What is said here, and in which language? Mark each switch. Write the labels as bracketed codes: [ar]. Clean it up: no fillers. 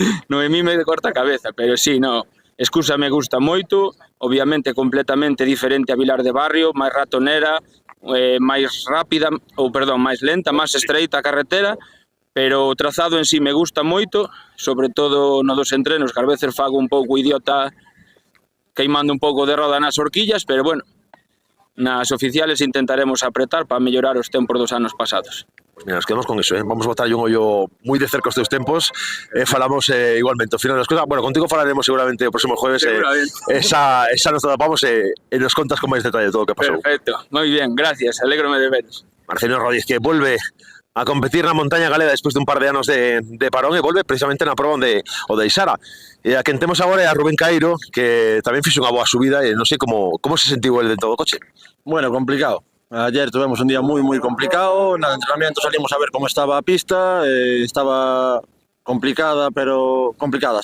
[gl] Noemí me corta a cabeza, pero sí, no. Excusa me gusta moito, obviamente completamente diferente a Vilar de Barrio, máis ratonera, máis rápida, ou perdón, máis lenta, máis estreita a carretera, pero o trazado en sí me gusta moito, sobre todo no dos entrenos, que ás veces fago un pouco idiota queimando un pouco de roda nas horquillas, pero bueno, nas oficiales intentaremos apretar para mellorar os tempos dos anos pasados. [es] Mira, nos quedamos con eso, [gl] vamos a botar un ollo moi de cerca os teus tempos, falamos igualmente ao final das cousas, bueno, contigo falaremos seguramente o próximo jueves, esa nos topamos e nos contas con máis detalle todo o que pasou. Perfecto, moi bien, gracias, alégrome de veros. Marcelino Rodríguez, que volve a competir na montaña galega despois de un par de anos de parón e volve precisamente na proba onde o deixara. E a quen temos agora é a Rubén Cairo, que tamén fixo unha boa subida e non sei como se sentiu el dentro do coche. Bueno, complicado. [es] Ayer tuvimos un día muy complicado, en el entrenamiento salimos a ver cómo estaba a pista, estaba complicada, pero complicada.